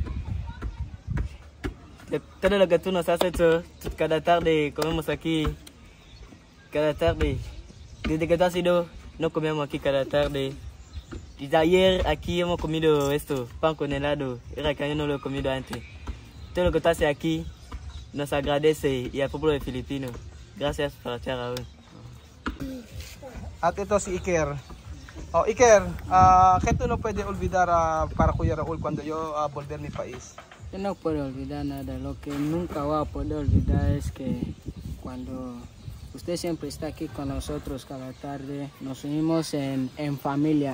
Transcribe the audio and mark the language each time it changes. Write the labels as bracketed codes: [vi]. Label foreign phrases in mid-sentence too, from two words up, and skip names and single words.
[es] todo lo que tú nos has hecho, cada tarde comemos aquí, cada tarde. Desde que tú has ido, no comemos aquí cada tarde. Desde ayer aquí hemos comido esto, pan con helado, era que yo no lo he comido antes. Todo lo que tú haces aquí nos agradece y al pueblo de Filipino. Gracias por hacer Raúl. [tl] At ito si Iker. [es] Oh, Iker, ¿qué tú no puedes olvidar para Kuya Raul cuando yo volver a mi país? Yo no puedo olvidar nada. Lo que nunca voy a poder olvidar es que cuando usted siempre está aquí con nosotros cada tarde, nos unimos en familia.